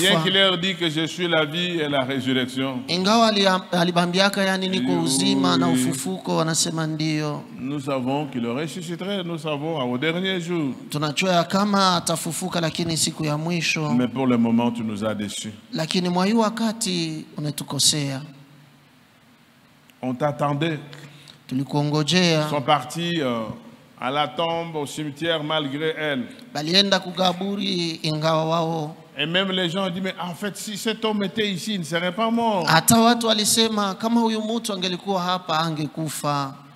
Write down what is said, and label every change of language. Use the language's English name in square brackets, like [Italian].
[French] Bien qu'il leur dit que je suis la vie et la résurrection. [Swahili] Ingawa alibambiaka yani niko uzima na ufufuko, wanasema ndio. [French] Nous savons qu'il ressusciterait, nous savons au dernier jour. [Swahili] Tunajua kama atafufuka lakini siku ya mwisho. [French] Mais pour le moment tu nous as déçus. [Swahili] Lakini mwa hiyo wakati unatukosea. [French] On t'attendait. [Swahili] Tulikuongojea. [French] Ils sont partis à la tombe, au cimetière malgré elle. [Swahili] Balienda kugaburi ingawa wao. [French] Et même les gens ont dit, mais en fait, si cet homme était ici, il ne serait pas mort. [Swahili] Hata watu walisema kama huyu mtu angelikuwa hapa angekufa.